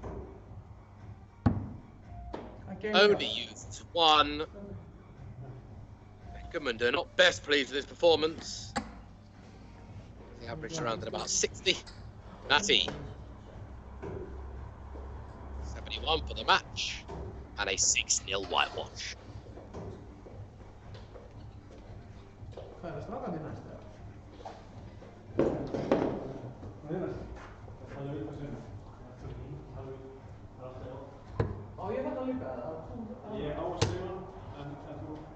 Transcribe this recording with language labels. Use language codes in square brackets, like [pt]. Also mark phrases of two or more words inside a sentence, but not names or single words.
[en] Only used 1. Goodman Durr not best pleased with his performance. He averaged around at about 60. Matty. 71 for the match. And a 6-0 whitewash. [is] Á ég þetta líka? Ég á að skrifa, en þú...